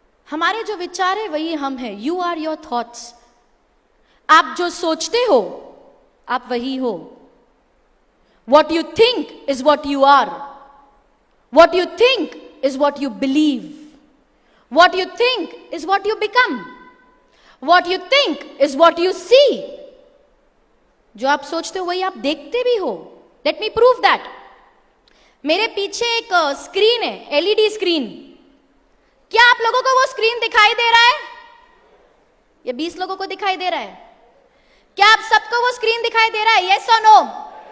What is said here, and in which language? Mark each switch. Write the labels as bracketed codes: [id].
[hi] हमारे जो विचार है वही हम हैं। [en] You are your thoughts. [hi] आप जो सोचते हो आप वही हो। [en] What you think is what you are. What you think is what you believe. What you think is what you become. What you think is what you see. [hi] जो आप सोचते हो वही आप देखते भी हो. [en] Let me prove that. [hi] मेरे पीछे एक स्क्रीन है, एलईडी स्क्रीन. क्या आप लोगों को वो स्क्रीन दिखाई दे रहा है? ये 20 लोगों को दिखाई दे रहा है. क्या आप सबको वो स्क्रीन दिखाई दे रहा है? यस और नो?